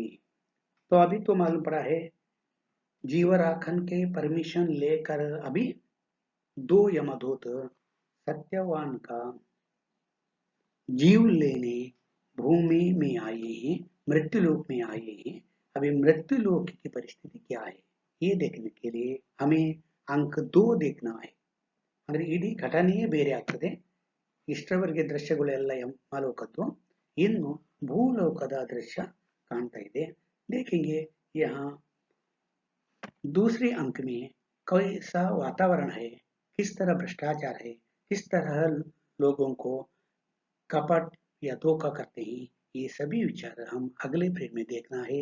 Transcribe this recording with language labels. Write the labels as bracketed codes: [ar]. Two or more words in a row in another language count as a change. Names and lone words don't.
[hi] तो अभी तो मालूम पड़ा है, जीवराखन के परमिशन लेकर अभी 2 यमदूत सत्यवान का जीव लेने भूमि में आए हैं, मृत्युलोक में आए हैं। अभी मृत्युलोक की परिस्थिति क्या है ये देखने के लिए हमें अंक 2 देखना है। [kn] ಅಂದ್ರೆ ಇಡೀ ಘಟನೆಯೇ ಬೇರೆ ಆಗ್ತದೆ। ಇಷ್ಟರವರೆಗೆ ದೃಶ್ಯಗಳೆಲ್ಲ ಯಮಲೋಕದ್ದು, ಇನ್ನು ಭೂಲೋಕದ ದೃಶ್ಯ ಕಾಣ್ತಾ ಇದೆ। [hi] देखेंगे यहाँ दूसरे अंक में कैसा वातावरण है, किस तरह भ्रष्टाचार है, किस तरह लोगों को कपट या धोखा करते हैं, ये सभी विचार हम अगले फ्रेम में देखना है।